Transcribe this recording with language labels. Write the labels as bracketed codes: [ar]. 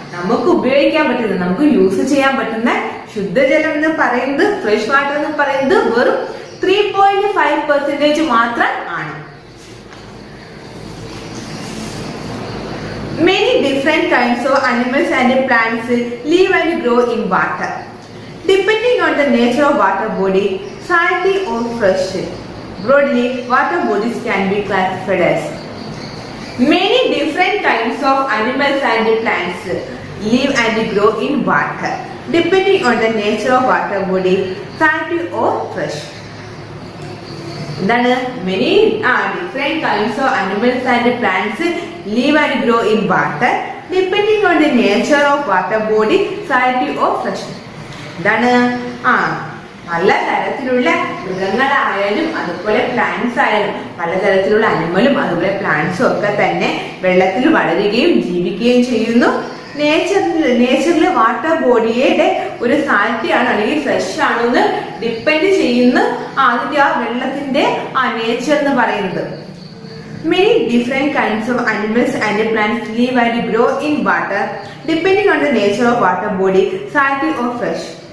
[ml] നമുക്ക് ഉപയോഗിക്കാൻ പറ്റുന്നത്, നമുക്ക് യൂസ് ചെയ്യാൻ പറ്റുന്ന ശുദ്ധജലം എന്ന് പറയുന്നത്, ഫ്രഷ് വാട്ടർ എന്ന് പറയുന്നത് വെറും 3.5% മാത്രം ആണ്. [en] Many different kinds of animals and plants live and grow in water. Depending on the nature of water body, salty or fresh, broadly, water bodies can be classified as. Many different kinds of animals and plants live and grow in water. Depending on the nature of water body, salty or fresh. [ml] എന്താണ്? [en] Many different kinds of animals and plants live and grow in water. Depending on the nature of water body, salinity of fresh. [ml] എന്താണ്? പലതരത്തിലുള്ള മൃഗങ്ങളായാലും അതുപോലെ plants ആയാലും പലതരത്തിലുള്ള അനിമലും അതുപോലെ പ്ലാന്റ്സും ഒക്കെ തന്നെ വെള്ളത്തിൽ വളരുകയും ജീവിക്കുകയും ചെയ്യുന്നു. നേച്ചറിലെ വാട്ടർ ബോഡിയുടെ ഒരു സാലിറ്റി ആണ് അല്ലെങ്കിൽ ഫ്രഷ് ആണോ എന്ന് ഡിപ്പെൻഡ് ചെയ്യുന്ന അതിന്റെ ആ വെള്ളത്തിന്റെ നേച്ചർ എന്ന് പറയുന്നത്. [en] Many different kinds of animals and plants live and grow in water depending on the nature of water body, salinity or fresh.